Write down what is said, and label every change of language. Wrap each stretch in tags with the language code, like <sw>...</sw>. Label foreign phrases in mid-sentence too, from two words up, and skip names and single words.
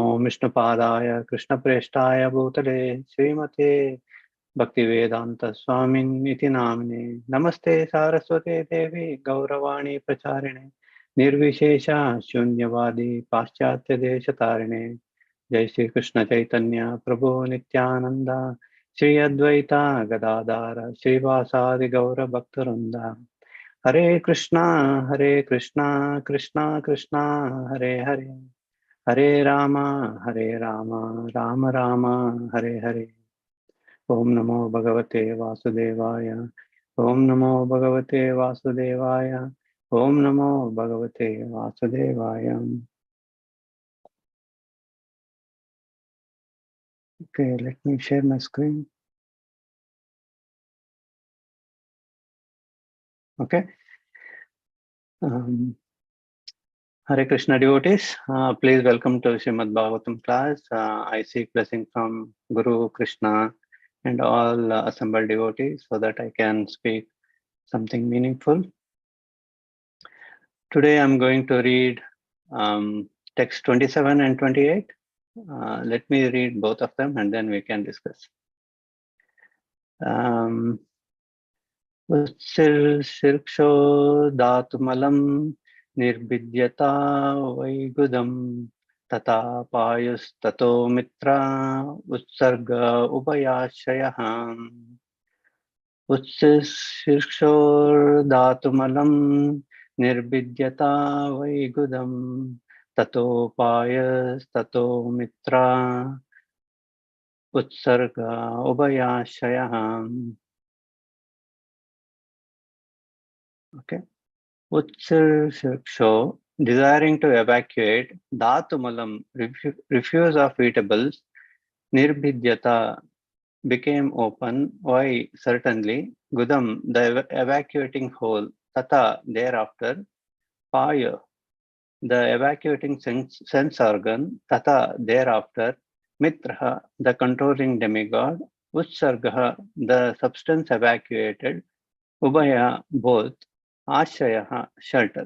<sa>विष्णुपादाय कृष्णप्रेष्ठाय भूतले श्रीमते भक्तिवेदांत स्वामिन् इति नामिने नमस्ते सारस्वते देवी गौरवाणी प्रचारिणे निर्विशेष शून्यवादी पाश्चात्य देशतारिणे जय श्री कृष्ण चैतन्य प्रभु नित्यानंद श्री अद्वैता गदाधर श्रीवासादि गौर भक्तवृंद हरे कृष्णा कृष्णा कृष्णा हरे हरे हरे राम राम राम हरे हरे। ओम नमो भगवते वासुदेवाय ओम नमो भगवते वासुदेवाय ओम नमो भगवते वासुदेवाय।</sa> <en>Okay, let me share my screen. Okay. Hare Krishna devotees, please welcome to Srimad Bhagavatam class. I seek blessing from Guru Krishna and all assembled devotees so that I can speak something meaningful. Today I'm going to read text 27 and 28. Let me read both of them and then we can discuss.</en> <sa>उत्सिर् धातुमलं निर्बिद्यत वैगुदं तत पायुस् ततो मित्र उत्सर्ग उभयाशयहं उत्सिर् धातुमलं निर्बिद्यत वैगुदं ततो पायुस् ततो मित्र उत्सर्ग उभयाशयहं.</sa> <en>Okay. Utsir desiring to evacuate, Dhatumalam, refuse of eatables, Nirbhidyata, became open. Why? Certainly. Gudam, the evacuating hole, Tata, thereafter, Paya, the evacuating sense organ, Tata, thereafter, Mitraha, the controlling demigod, Utsargaha, the substance evacuated, Ubaya, both, Ashrayaha, shelter.</en>